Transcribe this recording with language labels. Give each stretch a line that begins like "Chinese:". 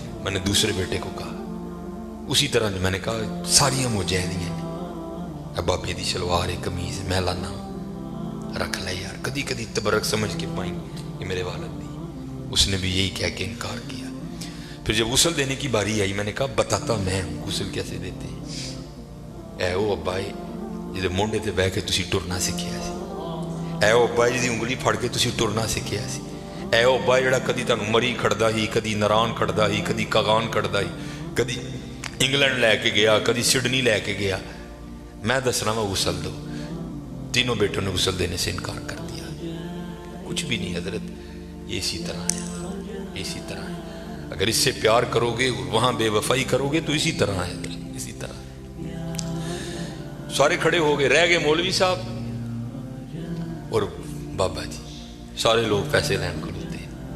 Urdu: میں نے دوسرے بیٹے کو کہا, اسی طرح میں نے کہا
Punjabi: ساریاں مجاہدیاں نے, بابے دی شلوار ہے قمیض میں لانا رکھ لے یار, کدی کدی تبرک سمجھ کے پائیں کہ میرے والد دی.
Urdu: اس نے بھی یہی کہہ کے انکار کیا. پھر جب غسل دینے کی باری آئی, میں نے کہا بتاتا میں ہوں غسل کیسے دیتے ہیں.
Punjabi: اے او ابا جی مونڈے تے بہ کے تسی ٹرنا سکھیا سی, اے او ابا جی انگلی پھڑ کے تسی ٹرنا سکھیا سی, اے او ابا جڑا کدی تانوں مری کھڑدا ہی, کدی نران کھڑدا ہی, کدی کاغان کھڑدا ہی, کدی انگلینڈ لے کے گیا, کدی سڈنی لے کے گیا. میں دسنا وا غسل دو.
Urdu: تینوں بیٹوں نے غسل دینے سے انکار کر دیا. کچھ بھی نہیں حضرت, یہ اسی طرح ہے, اسی طرح ہے. اگر اس سے پیار کرو گے, وہاں بے وفائی کرو گے, تو اسی طرح ہے, اسی طرح. سارے کھڑے ہو گئے, رہ گئے مولوی صاحب اور بابا جی. سارے لوگ پیسے لین کو لیتے ہیں.